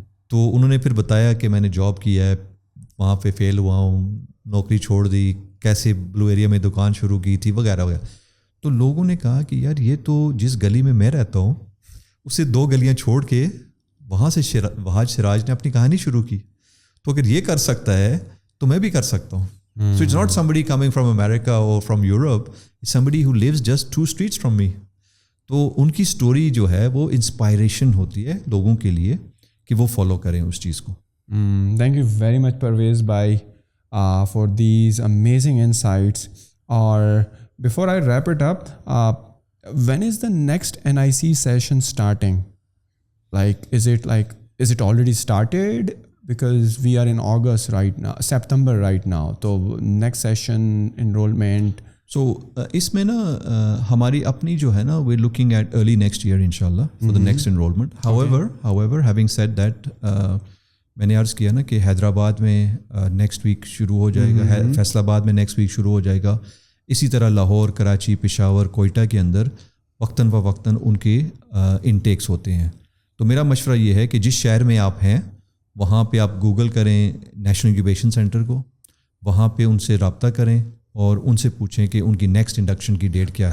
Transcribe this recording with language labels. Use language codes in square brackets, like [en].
[ur] تو انہوں نے پھر بتایا کہ میں نے جاب کیا ہے, وہاں پہ فیل ہوا ہوں, نوکری چھوڑ دی, کیسے بلو ایریا میں دکان شروع کی تھی وغیرہ وغیرہ. تو لوگوں نے کہا کہ یار یہ تو جس گلی میں میں رہتا ہوں اسے 2 گلیاں چھوڑ کے وہاں سے وہاج سراج نے اپنی کہانی شروع کی, تو اگر یہ کر سکتا ہے تو میں بھی کر سکتا ہوں. [en] So it's not somebody coming from America or from Europe, it's somebody who lives just 2 streets from me. [ur] تو ان کی سٹوری جو ہے وہ انسپائریشن ہوتی ہے لوگوں کے لیے کہ وہ فالو کریں اس چیز کو. [en] Thank you very much Parvez بھائی for these amazing insights. اور before I wrap it up, when is the next NIC session starting? Like, is it already started? Because we are in August right now, September right now. So next session enrollment. So [ur] اس میں نا ہماری اپنی جو ہے نا [en] we're looking at early next year inshallah for the next enrollment. However, having said that, [ur] میں نے عرض کیا نا کہ حیدرآباد میں نیکسٹ ویک شروع ہو جائے گا, فیصل آباد میں نیکسٹ ویک شروع ہو جائے گا, اسی طرح لاہور, کراچی, پشاور, کوئٹہ کے اندر وقتاً فوقتاً ان کے انٹیکس ہوتے ہیں. تو میرا مشورہ یہ ہے کہ جس شہر میں آپ ہیں وہاں پہ آپ گوگل کریں نیشنل انکیوبیشن سینٹر کو, وہاں پہ ان سے رابطہ کریں اور ان سے پوچھیں کہ ان کی نیکسٹ انڈکشن کی ڈیٹ کیا ہے.